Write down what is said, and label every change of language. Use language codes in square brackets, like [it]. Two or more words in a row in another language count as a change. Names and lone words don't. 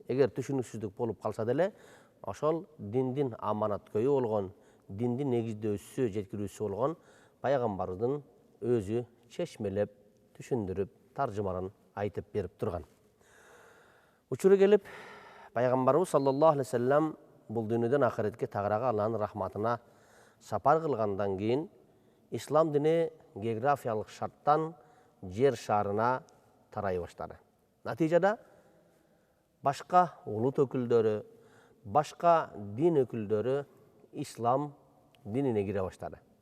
[ky] Эгер түшүнүксүздүк болуп калса деле, ошол диндин аманаткөйү болгон, диндин негиздөөчүсү, жеткирүүчүсү болгон пайгамбарыбыздын өзү чечмелеп, түшүндүрүп, таржымаларын айтып берип турган. Учуру келип, пайгамбарыбыз [ar] صلى الله عليه وسلم [ky] бул дүйнөдөн ахиретке тагыраагы Аллахтын рахматына сапар кылгандан кийин, ислам дини географиялык шарттан жер шарына тарай баштады. Натыйжада башка улут өкүлдөрү, башка дин өкүлдөрү ислам динине кире баштады.